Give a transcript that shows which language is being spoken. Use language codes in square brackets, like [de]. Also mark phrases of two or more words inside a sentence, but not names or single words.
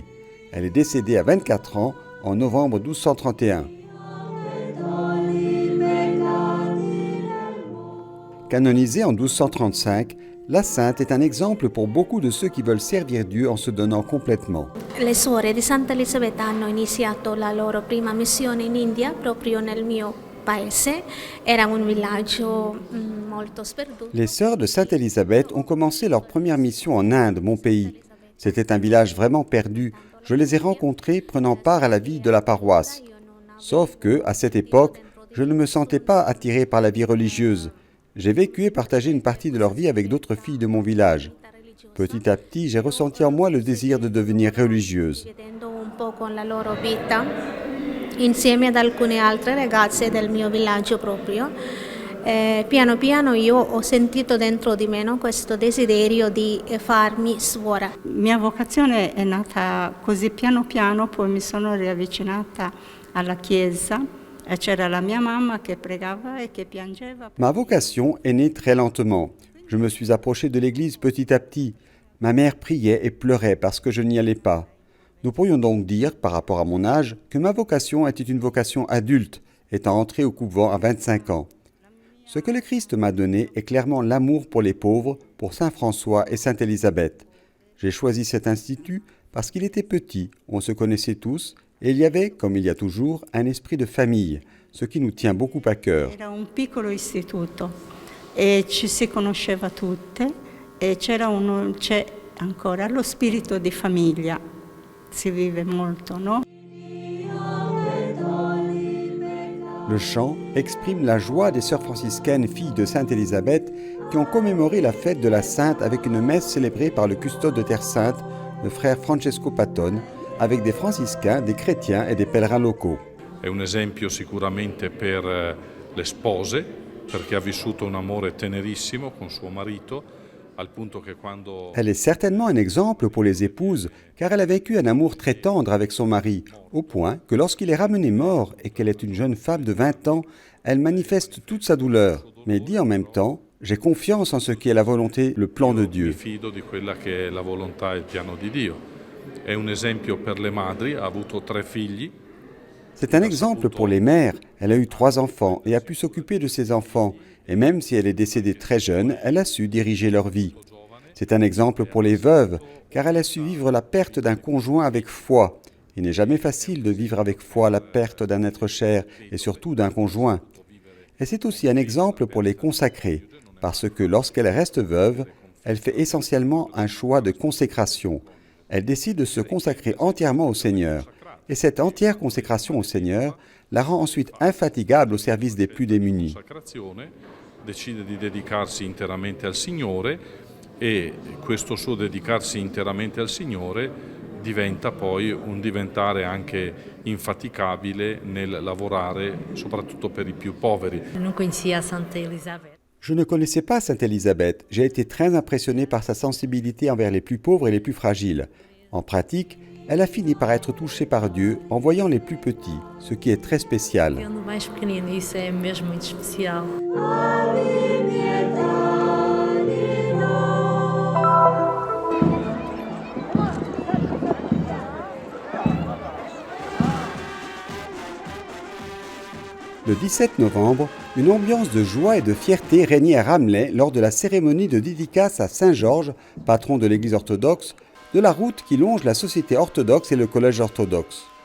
[fr] Elle est décédée à 24 ans en novembre 1231. Canonisée en 1235, la sainte est un exemple pour beaucoup de ceux qui veulent servir Dieu en se donnant complètement. [it] Le suore di Santa Elisabetta hanno iniziato la loro prima missione in India proprio nel mio paese. Era un villaggio molto sperduto. [fr] Les sœurs de Sainte Élisabeth ont commencé leur première mission en Inde, mon pays. C'était un village vraiment perdu. Je les ai rencontrées prenant part à la vie de la paroisse. Sauf que, à cette époque, je ne me sentais pas attiré par la vie religieuse. J'ai vécu et partagé une partie de leur vie avec d'autres filles de mon village. Petit à petit, j'ai ressenti en moi le désir de devenir religieuse. [it] Insieme ad alcune altre ragazze del mio villaggio proprio, piano piano io ho sentito dentro di me questo desiderio di farmi suora. Mia vocazione è nata così piano piano, poi mi sono riavvicinata alla chiesa. C'era la mia mamma che pregava e che piangeva. [fr] Ma vocation est née très lentement. Je me suis approché de l'église petit à petit. Ma mère priait et pleurait parce que je n'y allais pas. Nous pourrions donc dire, par rapport à mon âge, que ma vocation était une vocation adulte, étant entrée au couvent à 25 ans. Ce que le Christ m'a donné est clairement l'amour pour les pauvres, pour Saint François et Sainte Élisabeth. J'ai choisi cet institut parce qu'il était petit, on se connaissait tous, et il y avait, comme il y a toujours, un esprit de famille, ce qui nous tient beaucoup à cœur. [it] Era un piccolo istituto e ci si conosceva tutte e c'è ancora lo spirito di famiglia. Si vive molto, no? [fr] Le chant exprime la joie des sœurs franciscaines, filles de Sainte Élisabeth, qui ont commémoré la fête de la Sainte avec une messe célébrée par le custode de Terre Sainte, le frère Francesco Patton, avec des franciscains, des chrétiens et des pèlerins locaux. [it] È un esempio sicuramente per le spose, perché ha vissuto un amore tenerissimo con suo marito, al punto che quando... [fr] Elle est certainement un exemple pour les épouses, car elle a vécu un amour très tendre avec son mari, au point que lorsqu'il est ramené mort et qu'elle est une jeune femme de 20 ans, elle manifeste toute sa douleur, mais dit en même temps « J'ai confiance en ce qui est la volonté, le plan de Dieu ». [it] Mi fido di quella che è la volontà e il piano di Dio. È un esempio per le madri, ha avuto 3 figli. [fr] C'est un exemple pour les mères. Elle a eu 3 enfants et a pu s'occuper de ses enfants. Et même si elle est décédée très jeune, elle a su diriger leur vie. C'est un exemple pour les veuves, car elle a su vivre la perte d'un conjoint avec foi. Il n'est jamais facile de vivre avec foi la perte d'un être cher et surtout d'un conjoint. Et c'est aussi un exemple pour les consacrés, parce que lorsqu'elle reste veuve, elle fait essentiellement un choix de consécration. Elle décide de se consacrer entièrement au Seigneur. Et cette entière consécration au Seigneur la rend ensuite infatigable au service des plus démunis. [it] Decide di dedicarsi interamente al Signore e questo suo dedicarsi interamente al Signore diventa poi un diventare anche infaticabile nel lavorare soprattutto per i più poveri. [fr] Je ne connaissais pas Sainte Élisabeth. J'ai été très impressionné par sa sensibilité envers les plus pauvres et les plus fragiles. En pratique, elle a fini par être touchée par Dieu en voyant les plus petits, ce qui est très spécial. [pt] Vendo o mais pequenino, isso é mesmo muito especial. [fr] Le 17 novembre, une ambiance de joie et de fierté régnait à Ramleh lors de la cérémonie de dédicace à Saint Georges, patron de l'Église orthodoxe, de la route qui longe la société orthodoxe et le collège orthodoxe.